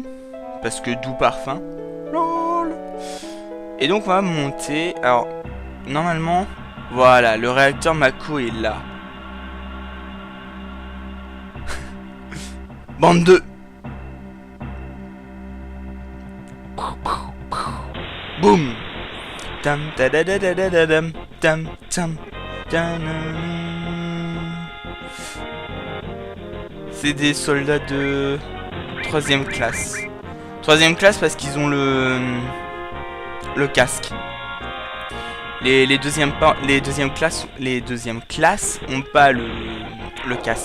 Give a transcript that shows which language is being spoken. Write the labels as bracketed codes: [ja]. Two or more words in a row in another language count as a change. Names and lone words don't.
[fr] Parce que doux parfum. LOL. Et donc on va monter. Alors normalement, voilà, le réacteur Mako est là. Bande de... Boum. Tam ta da da da da da dam tam tam. C'est des soldats de 3ème classe. 3ème classe parce qu'ils ont le casque. Les deuxièmes classes ont pas le casque.